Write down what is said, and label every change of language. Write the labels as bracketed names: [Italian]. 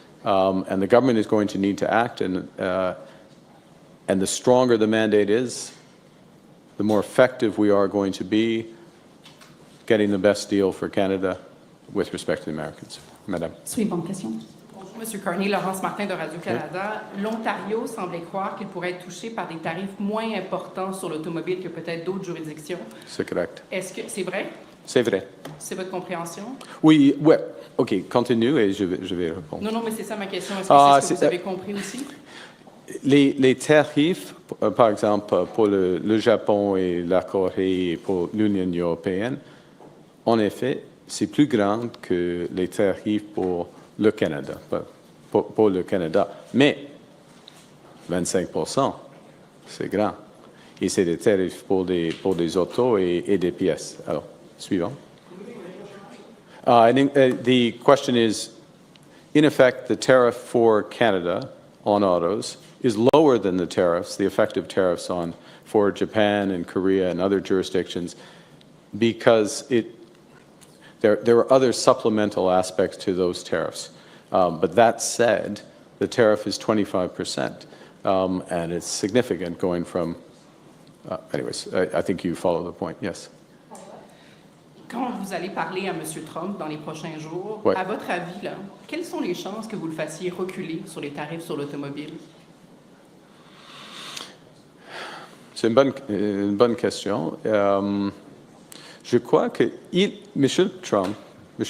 [English] And the government is going to need to act, and the stronger the mandate is, the more effective we are going to be getting the best deal for Canada with respect to the Americans. [French] Madame. Suivante question. Bonjour, Monsieur Carney, Laurence Martin de Radio-Canada. L'Ontario semblait croire qu'il pourrait être touché par des tarifs moins importants sur l'automobile que peut-être d'autres juridictions. C'est correct. Est-ce que c'est vrai? C'est vrai. C'est votre compréhension? Oui, ouais. OK, continue et je vais répondre. Non, mais c'est ça ma question. Est-ce que c'est ce que vous avez compris aussi? Les tarifs, par exemple, pour le Japon et la Corée et pour l'Union européenne, en effet, c'est plus grand que les tarifs pour le Canada, pour le Canada. Mais 25%, c'est grand. Et c'est des tarifs pour des autos et des pièces. Alors, suivant. [English] The question is, in effect, the tariff for Canada on autos is lower than the tariffs, the effective tariffs for Japan and Korea and other jurisdictions, because there are other supplemental aspects to those tariffs. But that said, the tariff is 25%, and it's significant going from, anyways, I think you follow the point, yes. [French] Quand vous allez parler à M. Trump dans les prochains jours, Ouais. à votre avis, là, quelles sont les chances que vous le fassiez reculer sur les tarifs sur l'automobile? C'est une bonne question. Je crois que M. Trump, M.